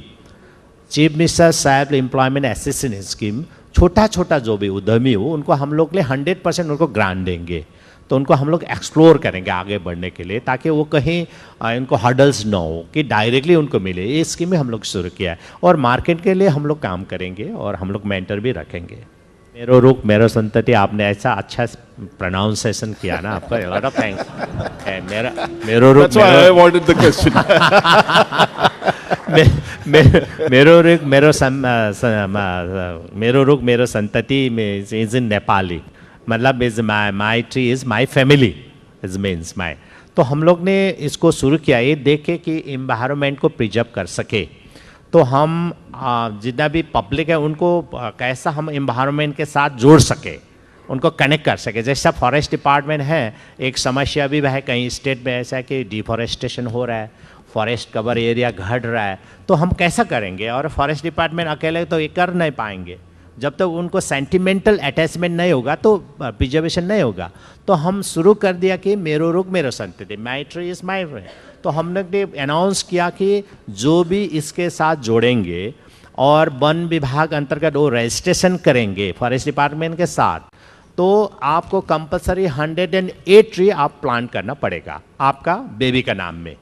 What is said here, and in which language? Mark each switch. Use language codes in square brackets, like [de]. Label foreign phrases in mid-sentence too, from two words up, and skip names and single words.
[hi] चीफ मिनिस्टर सेल्फ एम्प्लॉयमेंट असिस्टेंट स्कीम, छोटा छोटा जो भी उद्यमी हो उनको हम लोग ले 100% उनको ग्रांट देंगे। तो उनको हम लोग एक्सप्लोर करेंगे आगे बढ़ने के लिए, ताकि वो कहीं इनको हर्डल्स ना हो कि डायरेक्टली उनको मिले। ये स्कीम हम लोग शुरू किया है, और मार्केट के लिए हम लोग काम करेंगे, और हम लोग मेंटर भी रखेंगे। मेरो रुख मेरो संतति, आपने ऐसा अच्छा प्रोनाउंसिएशन किया ना, आपका [en] lot of thanks. [hi] मेरो रुख [en] That's why I avoided the question. मेरो रुख मेरो संतति में is in Nepali, मतलब is my tree is my family, is means my. [hi] तो हम लोग ने इसको शुरू किया ये देख के कि इन्वायरमेंट को प्रिजर्व कर सके। तो हम जितना भी पब्लिक है उनको कैसा हम इन्वायरमेंट के साथ जोड़ सके, उनको कनेक्ट कर सके। जैसा [en] forest department [hi] है, एक समस्या भी है कहीं स्टेट में ऐसा है कि डिफॉरेस्टेशन हो रहा है, [en] forest cover area [hi] घट रहा है, तो हम कैसा करेंगे? और [en] forest department [hi] अकेले तो ये कर नहीं पाएंगे, जब तक उनको [en] sentimental attachment [hi] नहीं होगा तो प्रिजर्वेशन नहीं होगा। तो हम शुरू कर दिया कि मेरो रुख मेरो संतति, [en] my tree is my tree. [hi] तो हमने अनाउंस किया कि जो भी इसके साथ जोड़ेंगे और वन विभाग अंतर्गत वो रजिस्ट्रेशन करेंगे [en] forest department [hi] के साथ, तो आपको कंपलसरी 108 ट्री आप प्लांट करना पड़ेगा आपका बेबी का नाम में।